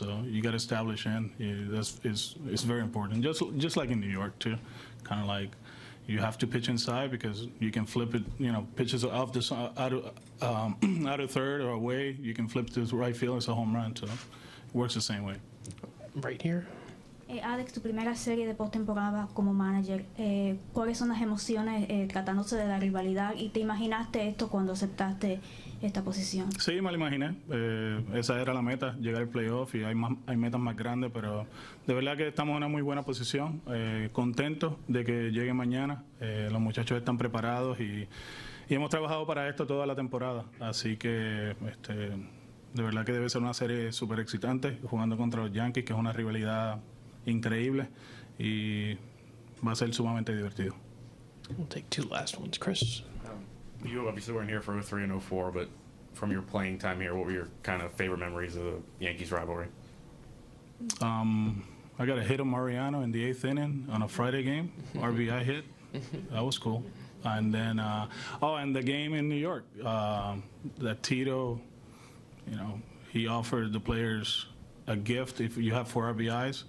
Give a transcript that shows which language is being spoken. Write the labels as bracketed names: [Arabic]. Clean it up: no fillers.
[English] So you got to establish in. It's very important. Just like in New York too, kind of like you have to pitch inside because you can flip it. Pitches off out of third or away, you can flip to the right field. It's a home run. So it works the same way. Right here. [Spanish] Alex, tu primera serie de postemporada como manager, ¿cuáles son las emociones tratándose de la rivalidad? ¿Y te imaginaste esto cuando aceptaste esta posición? Sí, me lo imaginé. Esa era la meta, llegar al playoff, y hay metas más grandes, pero de verdad que estamos en una muy buena posición. Contentos de que llegue mañana. Los muchachos están preparados y hemos trabajado para esto toda la temporada. Así que de verdad que debe ser una serie súper excitante, jugando contra los Yankees, que es una rivalidad increíble, y va a ser sumamente divertido. [English] We'll take 2 last ones. Chris? You obviously weren't here for 03 and 04, but from your playing time here, what were your kind of favorite memories of the Yankees rivalry? I got a hit of Mariano in the 8th inning on a Friday game, RBI hit. That was cool. And then, and the game in New York, that Tito, he offered the players a gift if you have 4 RBIs.